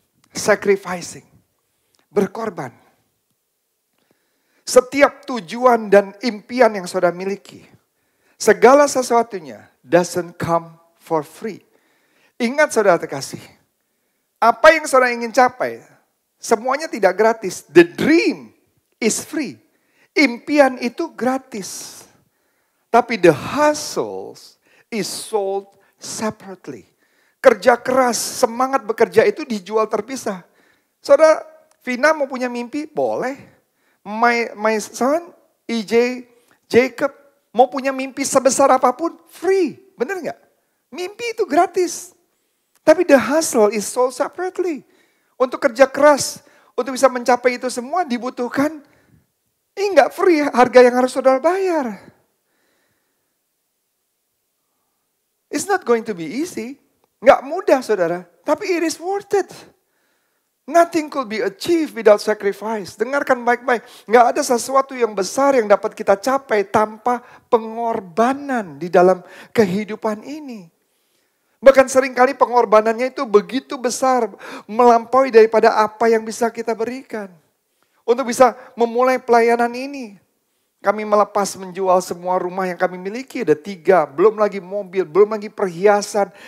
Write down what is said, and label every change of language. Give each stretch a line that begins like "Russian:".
Indonesian: Sacrificing. Berkorban. Setiap tujuan dan impian yang saudara miliki, segala sesuatunya
English: doesn't come for free.
Indonesian: Ingat saudara terkasih, apa yang saudara ingin capai, semuanya tidak gratis.
English: The dream is free.
Indonesian: Impian itu gratis.
English: Tapi the hustles is sold separately.
Indonesian: Kerja keras, semangat bekerja itu dijual terpisah. Saudara, Vina mau punya mimpi? Boleh.
English: My son,
Indonesian: EJ, Jacob, mau punya mimpi sebesar apapun? Free. Benar nggak? Mimpi itu gratis.
English: Tapi the hustle is sold separately.
Indonesian: Untuk kerja keras, untuk bisa mencapai itu semua dibutuhkan. Ini nggak free, harga yang harus saudara bayar.
English: It's not going to be easy.
Indonesian: Nggak mudah saudara, tapi
English: it is worth it. Nothing could be achieved without sacrifice.
Indonesian: Dengarkan baik-baik. Nggak ada sesuatu yang besar yang dapat kita capai tanpa pengorbanan di dalam kehidupan ini. Bahkan seringkali pengorbanannya itu begitu besar, melampaui daripada apa yang bisa kita berikan. Untuk bisa memulai pelayanan ini. Kami melepas menjual semua rumah yang kami miliki, ada 3, belum lagi mobil, belum lagi perhiasan.